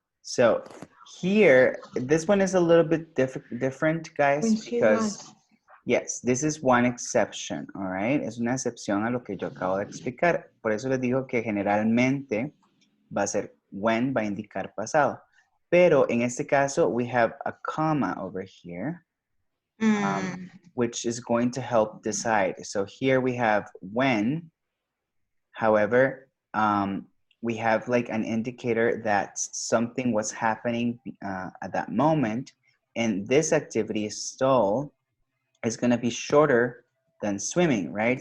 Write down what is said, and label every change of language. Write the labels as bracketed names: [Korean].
[English] So here, this one is a little bit different, guys, because yes, this is one exception, all right? [Spanish] Es una excepción a lo que yo acabo de explicar. Por eso les digo que generalmente va a ser when, va a indicar pasado. Pero en este caso, [English] we have a comma over here, which is going to help decide. So here we have when. However, we have like an indicator that something was happening at that moment, and this activity stole is going to be shorter than swimming, right?